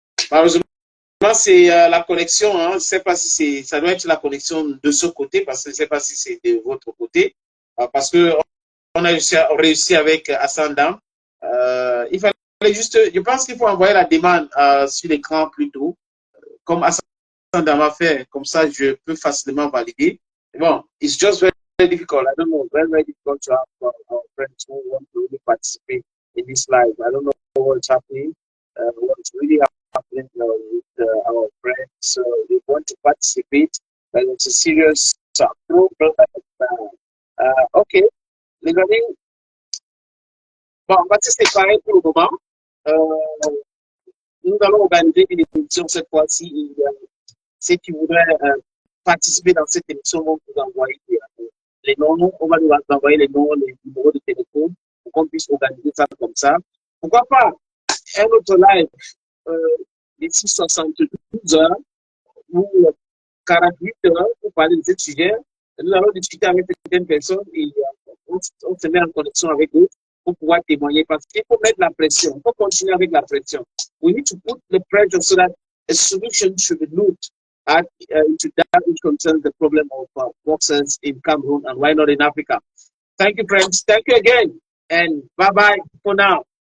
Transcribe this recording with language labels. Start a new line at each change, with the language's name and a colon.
French: Malheureusement, c'est la connexion, hein. Je ne sais pas si ça doit être la connexion de ce côté, parce que je ne sais pas si c'est de votre côté, parce que on a réussi avec Hassan Dam. Il fallait juste, je pense qu'il faut envoyer la demande sur l'écran plutôt, comme Hassan Dam a fait, comme ça je peux facilement valider.
English: Bon, it's just very difficult. I don't know, very difficult to have our friends who want to really participate in this live. I don't know what's happening, what's really happening with our friends. So they want to participate, but it's a serious problem.
French: Okay, les amis, bon, on va se séparer pour le moment. Nous allons organiser une émission cette fois-ci. Ceux qui voudraient participer dans cette émission vont vous envoyer les noms. On va nous envoyer les noms, les numéros de téléphone pour qu'on puisse organiser ça comme ça. Pourquoi pas un autre live d'ici 72 heures ou 48 heures pour parler de ce sujet. Nous allons discuter avec certaines personnes et on se met en connexion avec eux pour pouvoir témoigner parce qu'il faut mettre la pression. Il faut continuer avec la pression.
English: We need to put the pressure so that a solution should be looked at to that which concerns the problem of boxers in Cameroon and why not in Africa. Thank you, friends. Thank you again. And bye-bye for now.